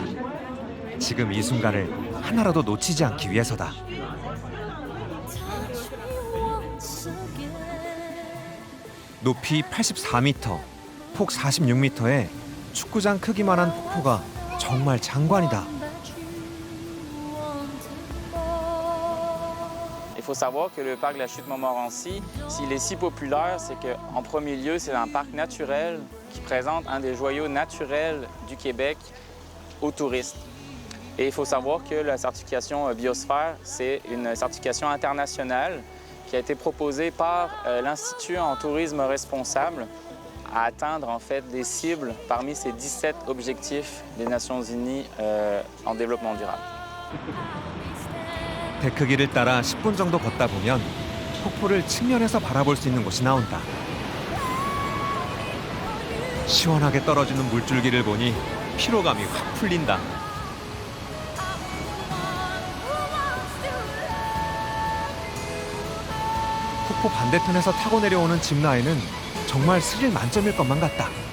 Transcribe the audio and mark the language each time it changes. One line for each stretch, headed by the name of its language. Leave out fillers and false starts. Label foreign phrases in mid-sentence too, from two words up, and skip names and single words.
Korean: 지금 이 순간을 하나라도 놓치지 않기 위해서다. 높이 84m, 폭 46m의 축구장 크기만한 폭포가 정말 장관이다.
French: Il faut savoir que le parc de la Chute Montmorency, s'il est si populaire, c'est qu'en premier lieu, c'est un parc naturel qui présente un des joyaux naturels du Québec aux touristes. Et il faut savoir que la certification biosphère, c'est une certification internationale qui a été proposée par l'Institut en tourisme responsable à atteindre en fait des cibles parmi ces 17 objectifs des Nations Unies en développement durable.
Korean: 데크길을 따라 10분 정도 걷다 보면 폭포를 측면에서 바라볼 수 있는 곳이 나온다. 시원하게 떨어지는 물줄기를 보니 피로감이 확 풀린다. 폭포 반대편에서 타고 내려오는 짚라인은 정말 스릴 만점일 것만 같다.